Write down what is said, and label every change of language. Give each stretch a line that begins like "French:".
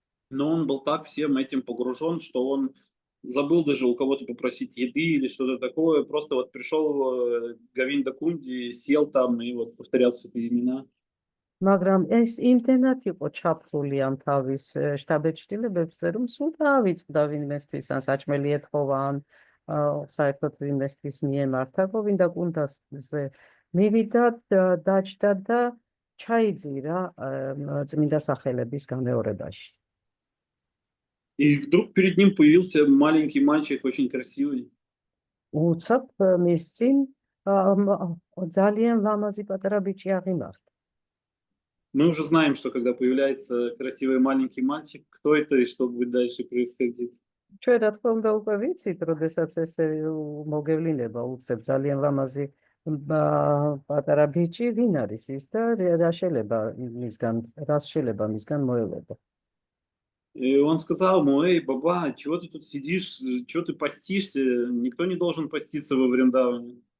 Russian: Но он был так всем этим погружен, что он забыл даже у кого-то попросить еды или что-то такое. Просто вот пришел Говинда Кунди, сел там и вот повторял свои имена.
Georgian: მაგრამ ეს იმდენად იყო ჩაფლული ამ თავის შთაბეჭდილებებზე, რომ სულ დაავიწყდა ვინმესთვის ან საჭმელი ეთხოვა ან საერთოდ ვინმესთვის მიემართა გოვინდა კუნდაზე მივიდა, დაჯდა და ჩაიძირა წმინდა სახელების განმეორებაში.
Russian: И вдруг перед ним появился маленький мальчик, очень красивый.
Georgian: უცებ მის წინ ძალიან ლამაზი პატარა ბიჭი აღიმართა.
Russian: Мы уже знаем, что когда появляется красивый маленький мальчик, кто это и что будет дальше происходить.
Georgian: ჩვენ რა თქმა უნდა უკვე ვიცით, როდესაც ესე მოგევლინება უცებ ძალიან ლამაზი პატარა ბიჭი ვინ არის ის და რა შეიძლება მისგან მოელოდა.
Russian: И он сказал ему: эй, баба, чего ты тут сидишь, чего ты постишься? Никто не должен поститься во Вриндаване.